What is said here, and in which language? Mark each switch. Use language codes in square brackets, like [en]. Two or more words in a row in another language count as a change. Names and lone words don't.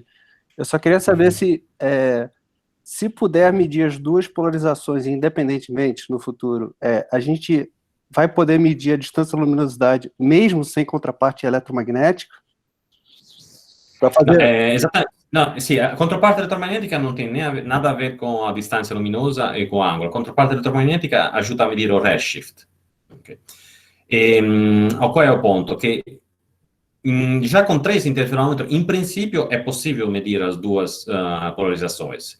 [pt] Eu só queria saber se puder medir as duas polarizações independentemente no futuro, a gente vai poder medir a distância luminosidade mesmo sem contraparte eletromagnética? Para fazer... Exatamente. Não, sì, a [it] controparte elettromagnetica [pt] non tem nada a ver com a distância luminosa e com o ângulo. A [it] controparte elettromagnética [pt] ajuda a medir o redshift. Okay. Qual é o ponto? Que já com 3 interferômetros, em princípio, é possível medir as duas polarizações.